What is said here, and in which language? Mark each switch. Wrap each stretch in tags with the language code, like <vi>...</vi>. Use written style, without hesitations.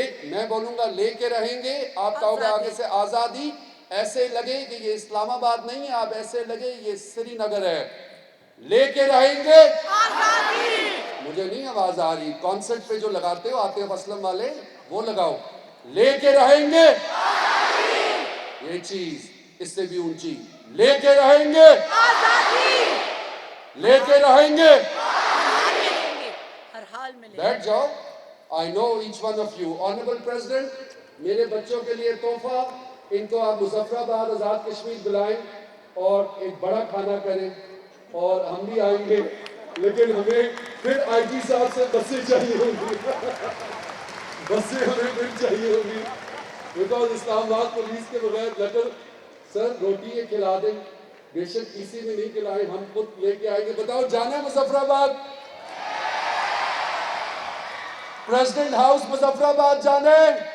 <ur>میں بولوں گا لے کے رہیں گے، آپ کہو گے آگے سے آزادی، ایسے لگے کہ یہ اسلام آباد نہیں ہے، آپ ایسے لگے یہ سری نگر ہے۔ لے کے رہیں گے آزادی۔ مجھے نہیں آواز آ رہی، کانسرٹ پہ جو لگاتے ہو عاطف اسلم والے وہ لگاؤ۔ لے کے رہیں گے آزادی۔ یہ چیز اس سے بھی اونچی، لے کے رہیں گے آزادی، لے کے رہیں گے ہر حال میں۔ بیٹھ جاؤ۔</ur> <en>I know each one of you.</en> <ur>Honorable President، میرے بچوں کے لیے تحفہ، ان کو آپ مظفر آباد آزاد کشمیر بلائیں اور ایک بڑا کھانا کریں، اور ہم بھی آئیں گے، لیکن ہمیں پھر IG صاحب سے بسیں چاہیے ہوگی، بسیں ہمیں پھر چاہیے ہوگی، بیکاز اسلام آباد پولیس کے بغیر لیٹر سر روٹی یہ کھلا دیں، بے شک کسی میں نہیں کھلائیں، ہم خود لے کے آئیں گے۔ بتاؤ جانا ہے مظفر آباد؟ پریزیڈنٹ ہاؤس مظفر آباد جانا ہے؟</ur>